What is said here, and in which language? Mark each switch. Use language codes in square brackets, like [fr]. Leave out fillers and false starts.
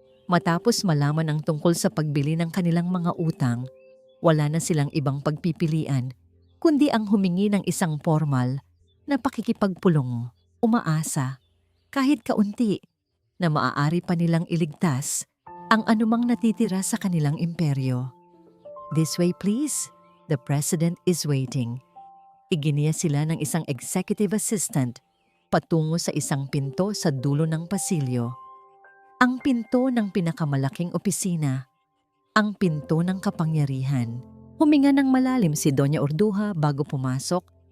[tl] Matapos malaman ang tungkol sa pagbili ng kanilang mga utang, wala na silang ibang pagpipilian, kundi ang humingi ng isang formal na pakikipagpulong, umaasa, kahit kaunti, na maaari pa nilang iligtas ang anumang natitira sa kanilang imperyo. [en] This way please, the president is waiting. [tl] Iginiya sila ng isang executive assistant patungo sa isang pinto sa dulo ng pasilyo. Ang pinto ng pinakamalaking opisina, ang pinto ng kapangyarihan. Huminga ng malalim si Doña Orduha bago pumasok